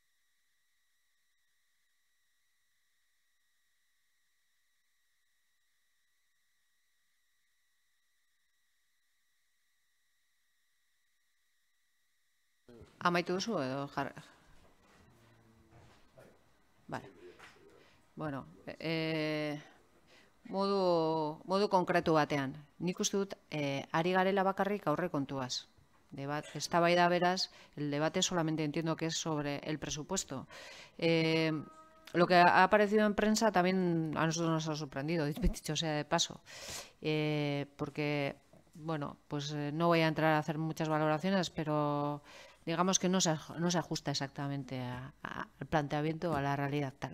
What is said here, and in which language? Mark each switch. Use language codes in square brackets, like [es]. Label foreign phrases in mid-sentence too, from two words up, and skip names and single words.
[eu] Amaitu duzu edo jarra? Vale. Bueno, modu konkretu batean. Nik uste dut, ari garela bakarrik aurrekontuaz. Eztabaida beraz, [es] el debate solamente entiendo que es sobre el presupuesto. Lo que ha aparecido en prensa también a nosotros nos ha sorprendido, dicho sea de paso. Porque, bueno, pues no voy a entrar a hacer muchas valoraciones, pero digamos que no se ajusta exactamente al planteamiento o a la realidad tal.